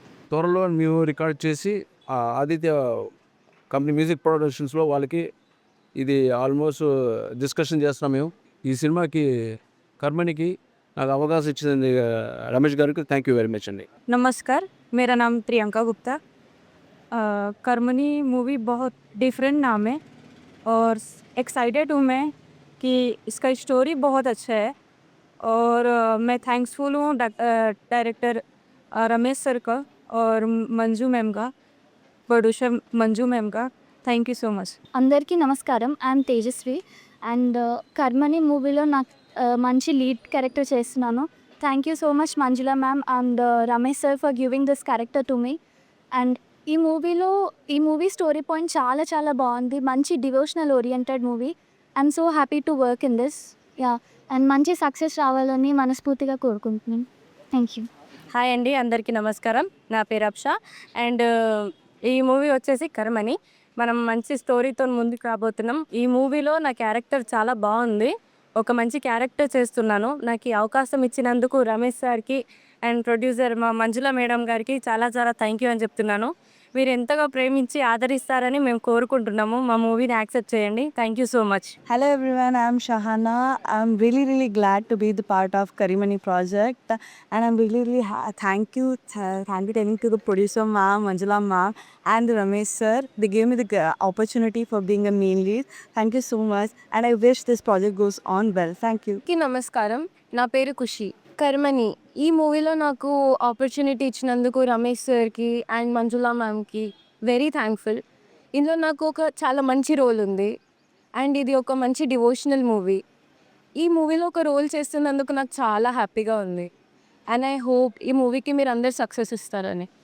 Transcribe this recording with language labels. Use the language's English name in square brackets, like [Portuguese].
[Telugu] త్వరలో మేము రికార్డ్ చేసి ఆదిత్య కంపెనీ మ్యూజిక్ ప్రొడక్షన్స్లో వాళ్ళకి ఇది ఆల్మోస్ట్ డిస్కషన్ చేస్తున్నాం మేము. ఈ సినిమాకి కర్మనికి నాకు అవకాశం ఇచ్చింది రమేష్ గారికి [English] thank you very much [Telugu] అండి. [Hindi] नमस्कार, मेरा नाम प्रियंका गुप्ता। कर्मनी मूवी बहुत डिफरेंट नाम है और एक्साइटेड हूँ मैं कि इसका स्टोरी बहुत अच्छा है। और मैं थैंक्सफुल हूँ डायरेक्टर रमेश सर का और मंजू मैम का, प्रोड्यूसर मंजू मैम का। [English] Thank you so much. [Telugu] అందరికీ నమస్కారం. ఐఎమ్ తేజస్వి అండ్ కర్మని మూవీలో నాకు మంచి లీడ్ క్యారెక్టర్ చేస్తున్నాను. [English] Thank you so much Manjula ma'am and Ramesh sir for giving this character to me. [Telugu] And ఈ మూవీ స్టోరీ పాయింట్ చాలా చాలా బాగుంది. [English] మంచి devotional oriented movie. I'm so happy to work in this. [Telugu] And మంచి సక్సెస్ రావాలని మనస్ఫూర్తిగా కోరుకుంటున్నాను. [English] Thank you. [Telugu] హాయ్ అండి, అందరికీ నమస్కారం. నా పేరు అప్షా అండ్ ఈ మూవీ వచ్చేసి కర్మని. మనం మంచి స్టోరీతో ముందుకు రాబోతున్నాం. ఈ మూవీలో నా క్యారెక్టర్ చాలా బాగుంది. ఒక మంచి క్యారెక్టర్ చేస్తున్నాను. నాకు ఈ అవకాశం ఇచ్చినందుకు రమేష్ సార్కి అండ్ ప్రొడ్యూసర్ మా మంజుల మేడం గారికి చాలా చాలా థ్యాంక్ యూ అని చెప్తున్నాను. మీరు ఎంతగా ప్రేమించి ఆదరిస్తారని మేము కోరుకుంటున్నాము. మా మూవీని యాక్సెప్ట్ చేయండి. [English] Thank you so much. Hello everyone, I'm Shahana. I'm really glad to be the part of Karimani project, and I'm really thank you telling to the producer ma'am, Manjula ma'am, and Ramesh sir. They gave me the opportunity for being a main lead. Thank you so much, and I wish this project goes on well. Thank you. [Telugu] నమస్కారం, నా పేరు ఖుషి. కర్మని ఈ మూవీలో నాకు opportunity ఇచ్చినందుకు రమేష్ సార్కి and Manjula మ్యామ్కి very thankful. ఇందులో నాకు ఒక చాలా మంచి రోల్ ఉంది అండ్ ఇది ఒక మంచి డివోషనల్ మూవీ. ఈ మూవీలో ఒక రోల్ చేస్తున్నందుకు నాకు చాలా హ్యాపీగా ఉంది అండ్ [English] I hope [Telugu] ఈ మూవీకి మీరు అందరు సక్సెస్ ఇస్తారని.